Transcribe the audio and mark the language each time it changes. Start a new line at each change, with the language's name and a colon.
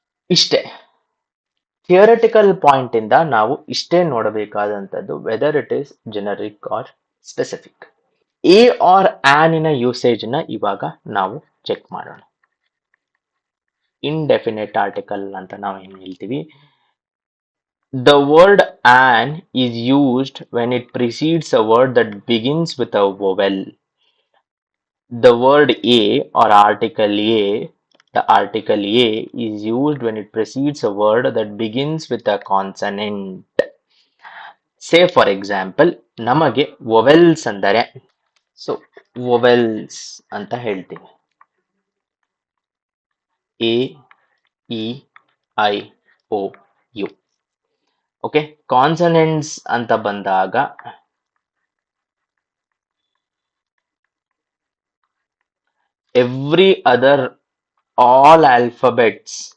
Kannada: ಇಷ್ಟೇ theoretical point ಇಂದ ನಾವು ಇಷ್ಟೇ ನೋಡಬೇಕಾದಂಥದ್ದು,
English: Whether it is generic or specific.
Kannada: A R ಆನಿನ usage ನ ಇವಾಗ ನಾವು ಚೆಕ್ ಮಾಡೋಣ. ಇಂಡೆಫಿನೆಟ್ ಆರ್ಟಿಕಲ್ ಅಂತ ನಾವು ಏನ್ ಹೇಳ್ತೀವಿ,
English: the word an is used when it precedes a word that begins with a vowel. The word a or article a, the article a is used when it precedes a word that begins with a consonant. Say for example,
Kannada: ನಮಗೆ vowels ಅಂದರೆ, so vowels ಅಂತ ಹೇಳ್ತೀವಿ.
English: A, E, I, O, U.
Kannada: Okay, consonants ಅಂತ ಬಂದಾಗ
English: every other, all alphabets